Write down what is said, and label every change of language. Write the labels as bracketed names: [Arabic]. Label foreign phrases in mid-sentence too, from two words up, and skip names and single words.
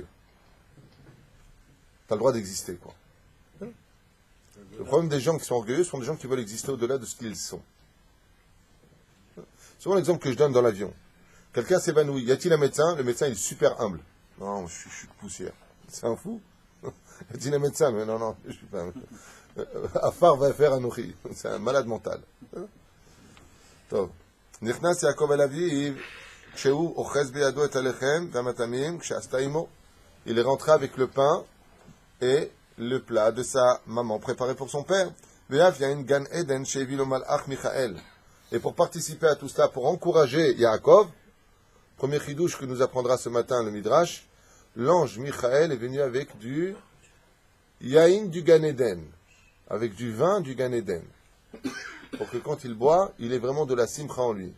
[French] Tu as le droit d'exister, quoi. Le problème des gens qui sont orgueilleux sont des gens qui veulent exister au-delà de ce qu'ils sont. Souvent l'exemple que je donne dans l'avion. Quelqu'un s'évanouit. Y a-t-il un médecin? Le médecin il est super humble. Non, je suis poussière. C'est un fou. Y a-t-il un médecin? Mais non, je suis pas. Afar va faire un nourri. C'est un malade mental. [Hebrew] טוב. נכנס יעקב אל אביו, כשהוא אוחז בידו את הלחם והמטעמים, כשעשתה עמו. [French] Il est rentré avec le pain et le plat de sa maman préparé pour son père. [Hebrew] ואף יין גן עדן שהביא לו מלאך מיכאל. [French] Et pour participer à tout cela, pour encourager Yaakov, premier chidouche que nous apprendra ce matin le Midrash, l'ange Michael est venu avec du Yain du Gan Eden, avec du vin du Gan Eden. Pour que quand il boit, il ait vraiment de la simcha en lui.